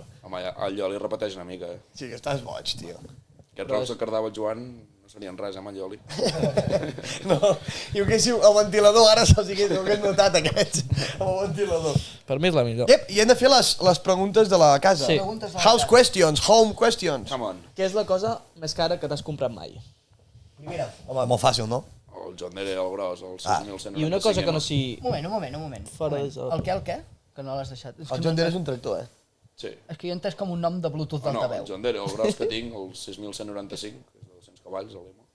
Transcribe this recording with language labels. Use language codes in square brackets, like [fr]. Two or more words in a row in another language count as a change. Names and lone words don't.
[ca] Home, el Lloli repeteix una mica, eh? Sí, que estàs boig, tio. Aquests rocs que cardava el Joan no serien res amb el Lloli. No, i que si el ventilador ara se'ls hagués notat aquests, amb el ventilador. Per mi és la millor. Ep, i hem de fer les preguntes de la casa. Sí. Preguntes de la House casa. [en] questions, home questions. Come on. [ca] Què és la cosa més cara que t'has comprat mai? Primera. Home, molt fàcil, no? El John Deere, el gros, el 6.195. I una cosa que no sigui... Un moment. Fora Un de moment. joc. El què? Que no l'has deixat. És que El John Deere és un tractor, Sí. És que jo he entès com un nom de Bluetooth No, d'altaveu. el John Deere, el gros que tinc, el 6.195, que és de 200 cavalls, el Lima.